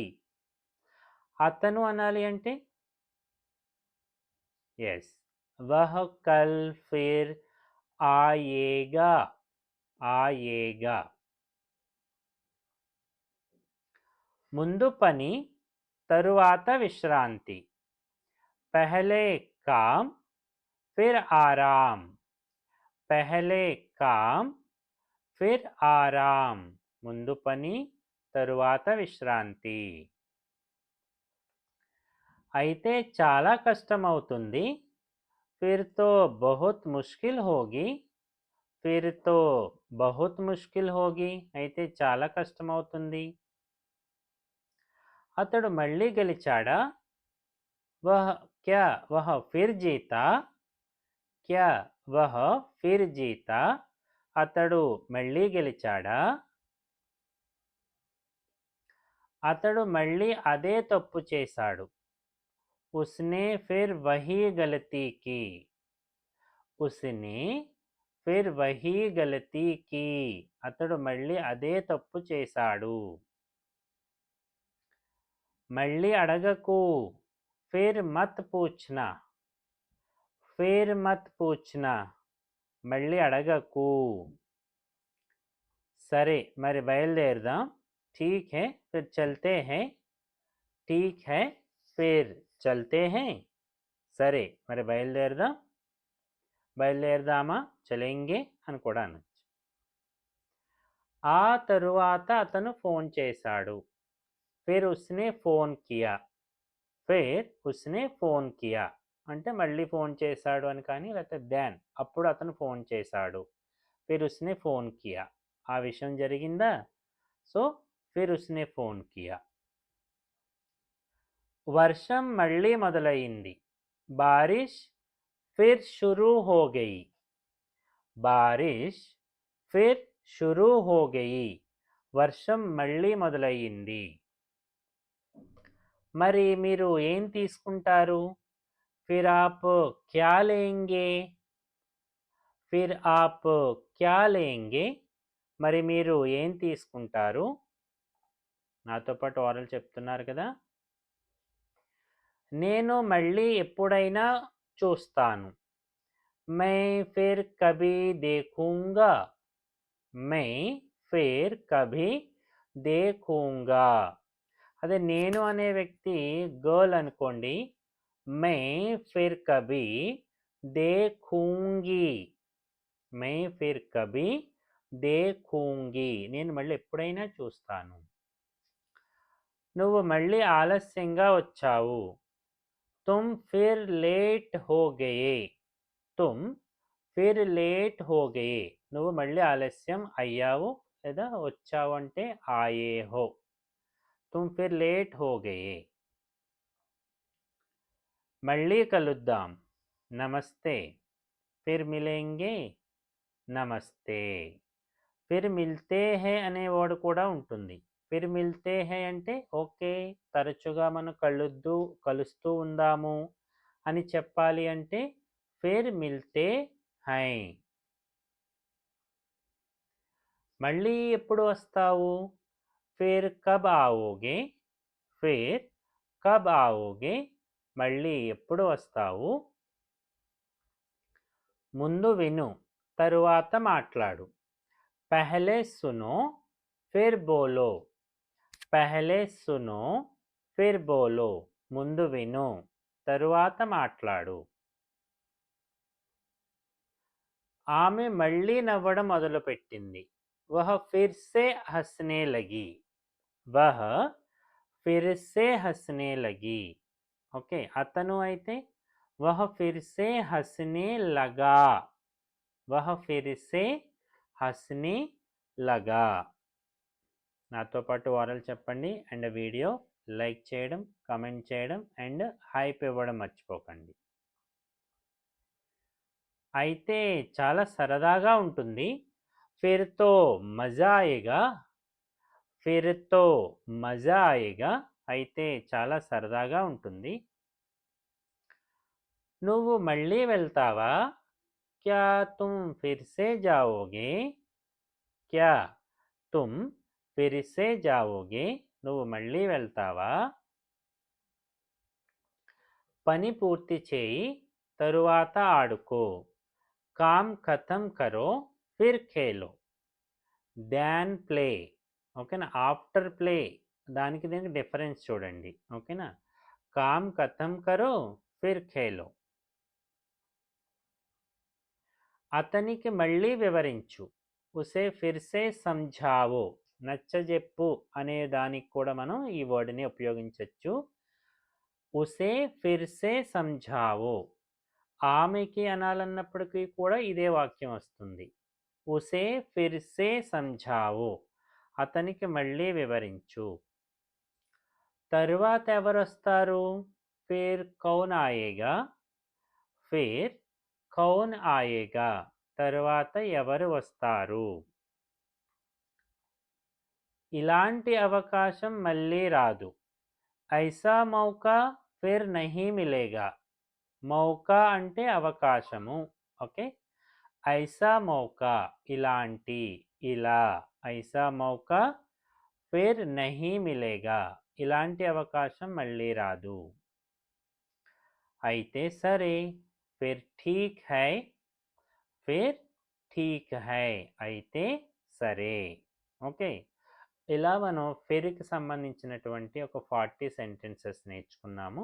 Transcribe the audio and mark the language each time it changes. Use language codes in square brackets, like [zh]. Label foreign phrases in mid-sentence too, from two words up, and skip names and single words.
[te] అతను అనాలి అంటే ఎస్, [hi] वह कल फिर आएगा, आएगा. [te] ముందు పని, తరువాత విశ్రాంతి. [hi] पहले काम फिर आराम, पहले काम फिर आराम. [te] ముందు పని, తరువాత విశ్రాంతి. అయితే చాలా కష్టమవుతుంది. [hi] फिर तो बहुत मुश्किल होगी, फिर तो बहुत मुश्किल होगी, [te] అయితే చాలా కష్టమవుతుంది. అతడు మళ్ళీ గెలిచాడా. [hi] वह फिर जीता, क्या वह फिर जीता, [te] అతడు మళ్ళీ గెలిచాడా. అతడు మళ్ళీ అదే తప్పు చేశాడు. [hi] उसने फिर वही गलती की, उसने फिर वही गलती की, [te] అతడు మళ్ళీ అదే తప్పు చేశాడు. మళ్ళీ అడగకు. [hi] फिर मत पूछना, फिर मत पूछना, [te] మళ్ళీ అడగకు. సరే మరి బయలుదేరదాం. [hi] ठीक है फिर चलते हैं, ठीक है फिर चलते हैं. [te] సరే మరి బయలుదేరదాం, బయలుదేరదామా, చలేంగే అని కూడా అనొచ్చు. ఆ తరువాత అతను ఫోన్ చేశాడు. [hi] फिर उसने फोन किया, फिर उसने फोन किया [te] అంటే మళ్ళీ ఫోన్ చేశాడు అని కానీ, లేకపోతే దెన్ అప్పుడు అతను ఫోన్ చేశాడు. [hi] फिर उसने फोन किया, [te] ఆ విషయం జరిగిందా. [hi] so फिर उसने फोन किया. [te] వర్షం మళ్ళీ మొదలైంది. [hi] बारिश फिर शुरू हो गई, बारिश फिर शुरू हो गई, [te] వర్షం మళ్ళీ మొదలయ్యింది. మరి మీరు ఏం తీసుకుంటారు. [hi] फिर आप क्या लेंगे, फिर आप क्या लेंगे, [te] మరి మీరు ఏం తీసుకుంటారు. నాతో పాటు ఓరల్ చెప్తున్నారు కదా. నేను మళ్ళీ ఎప్పుడైనా చూస్తాను. [hi] मैं फिर कभी देखूँगा, मैं फिर कभी देखूँगा. [te] అదే నేను అనే వ్యక్తి గర్ల్ అనుకోండి. [hi] मैं फिर कभी देखूँगी, मैं फिर कभी देखूँगी, [te] నేను మళ్ళీ ఎప్పుడైనా చూస్తాను. నువ్వు మళ్ళీ ఆలస్యంగా వచ్చావు. [hi] तुम फिर लेट हो गए, तुम फिर लेट हो गए, [te] నువ్వు మళ్ళీ ఆలస్యం అయ్యావు లేదా వచ్చావు అంటే [hi] आए हो. तुम फिर लेट हो गए. [te] మళ్ళీ కలుద్దాం, నమస్తే. [hi] फिर मिलेंगे, नमस्ते. फिर मिलते हैं [te] అనే వర్డ్ కూడా ఉంటుంది. [hi] फिर मिलते हैं [te] అంటే ఓకే, తరచుగా మనం కలుస్తూ ఉందాము అని చెప్పాలి అంటే [hi] फिर मिलते हैं. [te] మళ్ళీ ఎప్పుడు వస్తావు? [hi] फिर कब आओगे, फिर कब आओगे, [te] మళ్ళీ ఎప్పుడు వస్తావు? ముందు విను, తరువాత మాట్లాడు. [hi] पहले सुनो फिर बोलो, पहले सुनो फिर बोलो, [te] ముందు విను తరువాత మాట్లాడు. ఆమె మళ్ళీ నవ్వడం మొదలుపెట్టింది. [hi] वह फिर से हँसने लगी, वह फिर से हँसने लगी. [te] ఓకే, అతను అయితే [hi] वह फिर से हँसने लगा, वह फिर से हँसने लगा. [te] నాతో పాటు ఓరల్ చెప్పండి [en] and video like [te] చేయడం, కామెంట్ చేయడం [en] and hype [te] ఇవ్వడం మర్చిపోకండి. అయితే చాలా సరదాగా ఉంటుంది. [hi] फिर तो मज़ा आएगा, फिर तो मज़ा आएगा, [te] అయితే చాలా సరదాగా ఉంటుంది. నువ్వు మళ్ళీ వెళ్తావా? [hi] क्या तुम फिर से जाओगे, क्या तुम फिर से जाओगे, [te] నువ్వు మళ్ళీ వెళ్తావా? పని పూర్తి చేయి, తరువాత ఆడుకో. [hi] काम ख़तम करो फिर खेलो. [en] then play, ఓకేనా? after play, [te] దానికి దీనికి డిఫరెన్స్ చూడండి, ఓకేనా? [hi] काम ख़तम करो फिर खेलो. [te] అతనికి మళ్ళీ వివరించు. [hi] उसे फिर से समझाओ, [te] నచ్చజెప్పు అనే దానికి కూడా మనం ఈ వర్డ్ని ఉపయోగించవచ్చు. [hi] उसे फिर से समझाओ, [te] ఆమెకి అనాలన్నప్పటికీ కూడా ఇదే వాక్యం వస్తుంది. [hi] उसे फिर से समझाओ, [te] అతనికి మళ్ళీ వివరించు. తరువాత ఎవరొస్తారు? [hi] फिर कौन आएगा, फिर कौन आएगा, [te] తరువాత ఎవరు వస్తారు? ఇలాంటి అవకాశం మళ్ళీ రాదు. [hi] ऐसा मौका फिर नहीं मिलेगा. [te] మౌకా అంటే అవకాశము, ఓకే? [hi] ऐसा मौका [te] ఇలాంటి, ఇలా, [hi] ऐसा मौका फिर नहीं मिलेगा, [te] ఇలాంటి అవకాశం మళ్ళీ రాదు. అయితే సరే, [hi] फिर ठीक है, फिर ठीक है, [te] అయితే సరే. ఓకే, ఇలా మనం ఫిర్కి సంబంధించినటువంటి ఒక 40 సెంటెన్సెస్ నేర్చుకున్నాము.